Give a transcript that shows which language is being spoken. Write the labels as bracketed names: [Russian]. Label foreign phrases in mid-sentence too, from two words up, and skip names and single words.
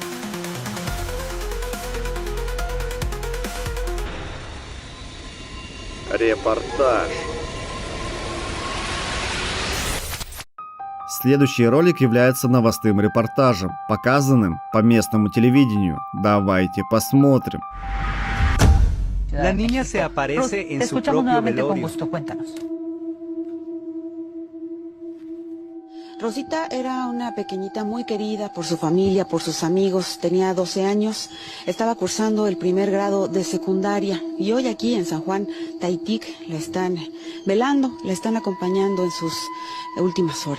[Russian] Репортаж. Следующий ролик является новостным репортажем, показанным по местному телевидению. Давайте посмотрим. [Spanish] La niña se aparece en su propio velorio. Rosita era una pequeñita muy querida por su familia, por sus amigos. Tenía 12 años, estaba cursando el primer grado de secundaria y hoy aquí en San Juan Taitic la están velando, la están acompañando en sus últimas horas.